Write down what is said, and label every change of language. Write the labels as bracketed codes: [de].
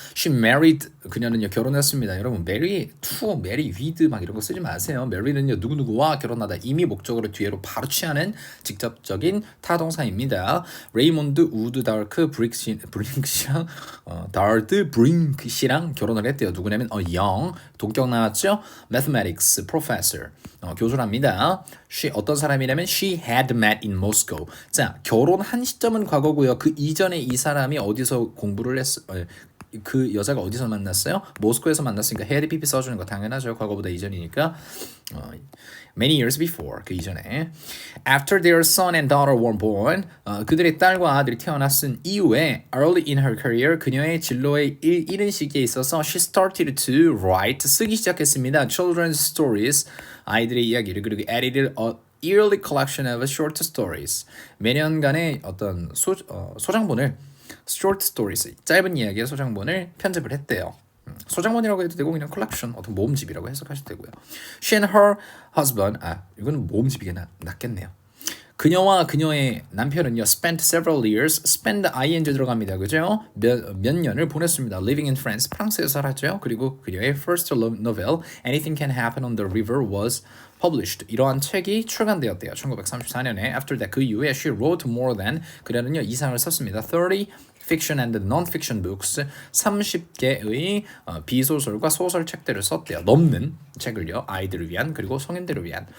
[en] She married [ko] 그녀는요 결혼했습니다. 여러분 marry to, marry with 막 이런 거 쓰지 마세요. marry는요 누구누구와 결혼하다 이미 목적어를 뒤로 바로 취하는 직접적인 타동사입니다. 레이몬드 우드 다크 브링크씨랑 다르드 브링크씨랑 결혼을 했대요. 누구냐면 영 동격 나왔죠. [en] Mathematics professor 교수랍니다. She [ko] 어떤 사람이냐면 [en] she had met in Moscow. [ko] 자 결혼한 시점은 과거고요. 그 이전에 이 사람이 어디서 공부를 그 여자가 어디서 만났어요? 모스크에서 만났으니까 had PP 써주는 거 당연하죠. 과거보다 이전이니까 [en] many years before [ko] 그 이전에 [en] after their son and daughter were born [ko] 그들의 딸과 아들이 태어났은 이후에 [en] early in her career [ko] 그녀의 진로에 이른 시기에 있어서 [en] she started to write [ko] 쓰기 시작했습니다. [en] children's stories [ko] 아이들의 이야기를 그리고 [en] edited a yearly collection of short stories [ko] 매년간의 어떤 소장본을 short stories 짧은 이야기의 소장본을 편집을 했대요. 소장본이라고 해도 되고 그냥 컬렉션 어떤 모음집이라고 해석하셔도 되고요. She and her husband 이거는 모음집이 낫겠네요. 그녀와 그녀의 남편은요 [en] spent several years [ko] spend ing 들어갑니다. 그죠? 몇 년을 보냈습니다. [en] living in France [ko] 프랑스에서 살았죠. [en] 그리고 그녀의 first novel Anything Can Happen on the River was published. [ko] 이러한 책이 출간되었대요. 1934년에 [en] after that [ko] 그 이후에 [en] she wrote more than [ko] 그녀는요 이상을 썼습니다. [en] 30 fiction and non-fiction books [ko] 30개의 비소설과 소설 책들을 썼대요. 넘는 책을요. 아이들을 위한 그리고 성인들을 위한.